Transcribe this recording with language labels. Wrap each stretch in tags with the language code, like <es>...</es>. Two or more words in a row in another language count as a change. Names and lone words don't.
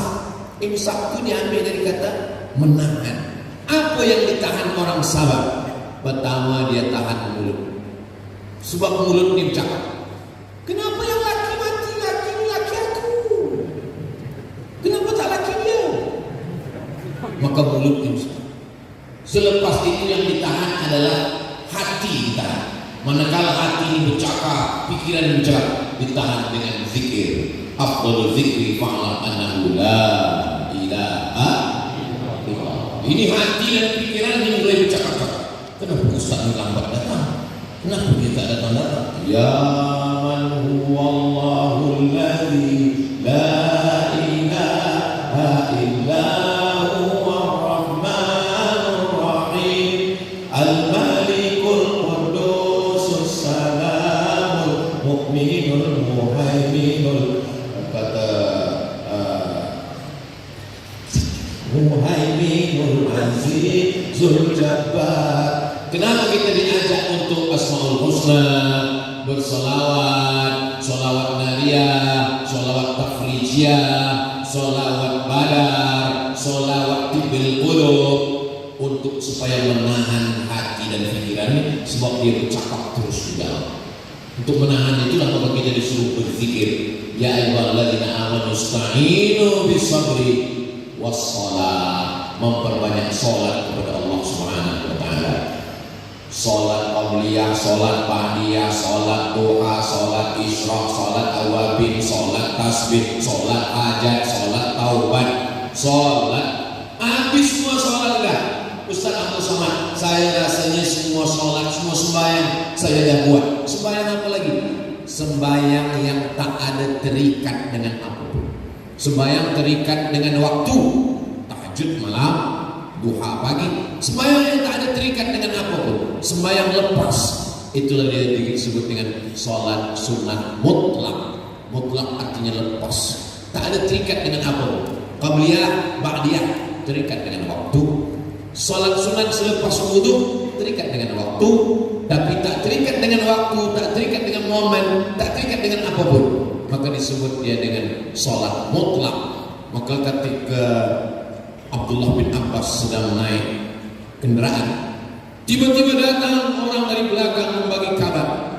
<ms>Imsak itu diambil dari kata menahan. Apa yang ditahan orang sabar? Pertama, dia tahan mulut. Sebab mulut dia bercakap, kenapa yang laki mati? Laki ini laki aku, kenapa tak laki dia? Maka mulut dia. Selepas itu yang ditahan adalah hati ditahan. Manakala hati ini bercakap, pikiran bercakap, ditahan dengan zikir.</ms> <ar>أفضل الذكر فاعلم أنه لا إله إلا الله.</ar> <ms>Ini hati dan pikiran yang mulai bercakap-cakap. Kenapa Ustaz ini lambat datang? Kenapa dia tak datang-datang?</ms> <ar>يا من هو الله الذي لا إله إلا هو الرحمن الرحيم الملك القدوس السلام المؤمن المهيمن, kata المهيمن العزيز الجبار.</ar> <ms>Kenapa kita diajak untuk Asmaul Husna, bersolawat, solawat nariyah, solawat tafrijiyah, solawat badar, solawat tibil qulub, untuk supaya menahan hati dan pikiran, sebab dia bercakap terus di dalam. Untuk menahan itulah maka kita disuruh berzikir.</ms> <ar>يا أيها الذين آمنوا استعينوا بالصبر والصلاة,</ar> <ms>memperbanyak salat kepada Allah</ms> <ar>سبحانه وتعالى.</ar> <ms>Salat qabliyah, salat ba'diyah, salat duha, salat isyraq, salat awabin, salat tasbih, salat hajat, salat taubat, salat. Habis semua salat dah. Ustaz Abdul Somad, saya rasanya semua salat, semua sembahyang saya dah buat. Sembahyang apa lagi? Sembahyang yang tak ada terikat dengan apapun. Sembahyang terikat dengan waktu, tahajud malam, duha pagi. Sembahyang yang tak ada terikat dengan apapun, sembahyang lepas, itulah dia disebut dengan salat sunat mutlak. Mutlak artinya lepas, tak ada terikat dengan apapun. Qabliyah, ba'diyah, terikat dengan waktu. Salat sunat selepas wudu, terikat dengan waktu, tapi tak terikat dengan waktu, tak terikat dengan momen, tak terikat dengan apapun, maka disebut dia dengan salat mutlak. Maka ketika Abdullah bin Abbas sedang naik kendaraan, tiba-tiba datang orang dari belakang membagi kabar.</ms>